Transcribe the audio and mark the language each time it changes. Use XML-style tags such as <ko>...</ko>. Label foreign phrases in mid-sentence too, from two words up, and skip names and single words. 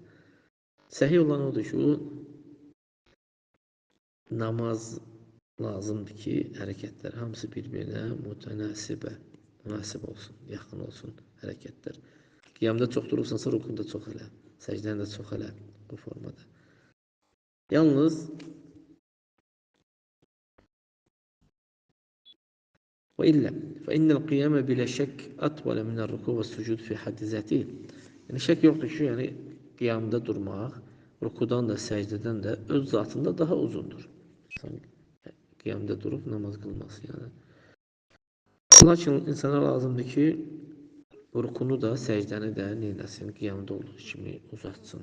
<az>Səhih olan odur ki, namaz lazımdır ki, hərəkətlər hamısı bir-birinə münasib olsun, yaxın olsun hərəkətlər. Qiyamda çox durursansa, rukuda çox elə, səcdən də çox elə bu formada.</az> <ar>Yalnız وإلا فإن القيام بلا شك أطول من الركوع والسجود في حد ذاته.</ar> <az>Yani şək yoxdur ki, yəni qiyamda durmaq, rukudan da, səcdədən də öz zatında daha uzundur. Qiyamda durub namaz qılması, yəni. Lakin insana lazımdır ki, rukunu da, səcdəni də neyləsin, qiyamda olduğu kimi uzatsın.</az>